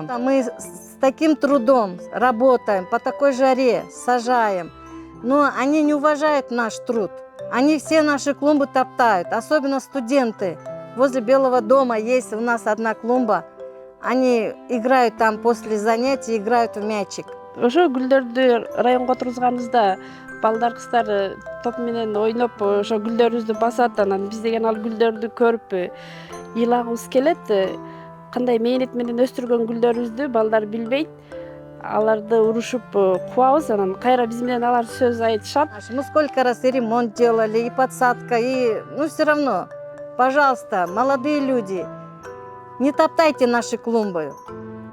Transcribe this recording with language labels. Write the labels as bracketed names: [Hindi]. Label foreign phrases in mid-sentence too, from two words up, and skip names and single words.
[Russian] Мы с таким трудом работаем, по такой жаре сажаем, но они не уважают наш труд. Они все наши клумбы топтают, особенно студенты. Возле Белого дома есть у нас одна клумба. Они играют там после занятий, играют в мячик. [Kyrgyz] Ошо гүлдөрдү районго отургузганыбызда балдар кыздар топ менен ойноп ошо гүлдөрүбүздү басат. Анан биз деген ал гүлдөрдү көрүп ыйлагыбыз келет. Кандай мээнет менен өстүргөн гүлдөрүбүздү балдар билбейт. Аларды урушуп кубабыз, анан кайра биз менен алар сөз айтышат. [Russian] Мы сколько раз и ремонт делали, и подсадка, и все равно, пожалуйста, молодые люди, не топтайте наши клумбы.